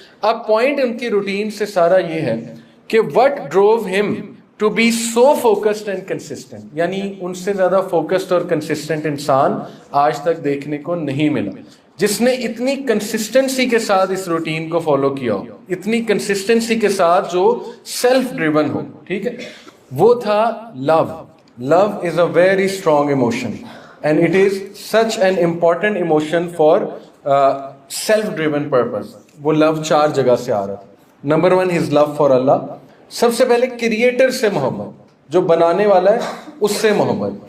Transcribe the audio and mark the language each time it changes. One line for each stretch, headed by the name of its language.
Hindi: अब पॉइंट उनकी रूटीन से सारा ये है कि
English: What drove him to be so focused and consistent.
Hindi: यानी उनसे ज़्यादा फोकस्ड और कंसिस्टेंट इंसान आज तक देखने को नहीं मिला, जिसने इतनी कंसिस्टेंसी के साथ इस रूटीन को फॉलो किया हो, इतनी कंसिस्टेंसी के साथ जो सेल्फ ड्रिवन हो. ठीक है, वो था love.
English: Love is a very strong emotion and it is such an important emotion for self driven purpose.
Hindi: वो लव 4 जगह से आ रहा था.
English: Number 1 his love for Allah.
Hindi: सबसे पहले क्रिएटर से मोहब्बत, जो बनाने वाला है उससे मोहब्बत.